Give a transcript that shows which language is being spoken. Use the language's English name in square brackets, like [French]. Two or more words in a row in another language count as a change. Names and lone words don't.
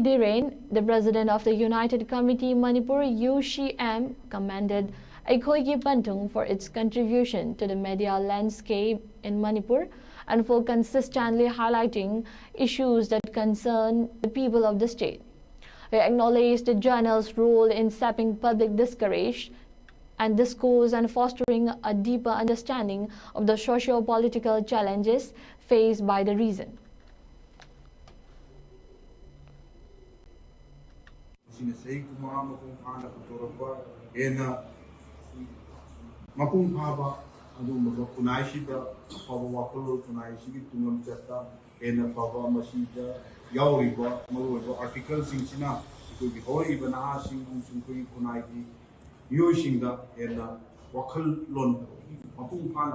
[English] Dhiren, the president of the United Committee Manipur UCM, commended Aikoigi Pantung for its contribution to the media landscape in Manipur and for consistently highlighting issues that concern the people of the state. He acknowledged the journal's role in sapping public discourse and fostering a deeper understanding of the socio-political challenges faced by the region. [Manipuri] ꯑꯗꯨꯒꯨꯝꯕ ꯈꯨꯟꯅꯥꯏꯁꯤꯗ ꯑꯐꯕ ꯋꯥꯈꯜꯂꯣꯟ ꯈꯨꯟꯅꯥꯏꯁꯤꯒꯤ ꯇꯨꯡꯂꯝ ꯆꯠꯇ ꯍꯦꯟꯅ ꯐꯕ ꯃꯁꯤꯗ ꯌꯥꯎꯔꯤꯕ ꯃꯔꯨꯑꯣꯏꯕ ꯑꯥꯔꯇꯤꯀꯜꯁꯤꯡꯁꯤꯅ ꯑꯩꯈꯣꯏꯒꯤ ꯍꯧꯔꯛꯏꯕ ꯅꯍꯥꯁꯤꯡ ꯑꯃꯁꯨꯡ ꯑꯩꯈꯣꯏꯒꯤ ꯈꯨꯟꯅꯥꯏꯒꯤ ꯃꯤꯑꯣꯏꯁꯤꯡꯗ ꯍꯦꯟꯅ ꯋꯥꯈꯜꯂꯣꯟ ꯃꯄꯨꯡ ꯐꯥꯅ